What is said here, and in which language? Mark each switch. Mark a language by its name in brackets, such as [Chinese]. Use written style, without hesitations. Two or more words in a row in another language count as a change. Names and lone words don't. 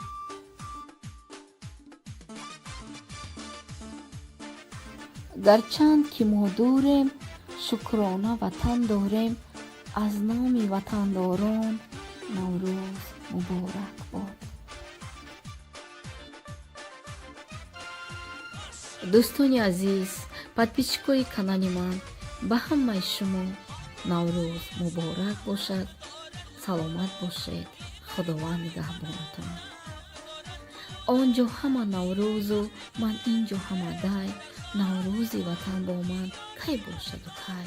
[Tajik] Гарчанд ки мо дурем шукронаи ватан дорем. Аз номи ватандорон Наврӯз муборак бод. Дӯстони азиз, подписчикои канали ман, ба ҳамаи шумо наврӯз муборак бошад. саломат бошед. худованд нигаҳбонатон. онҷо ҳама наврӯзу ман инҷо ҳамадай. наврӯзи ватан бо ман кай бошаду кай.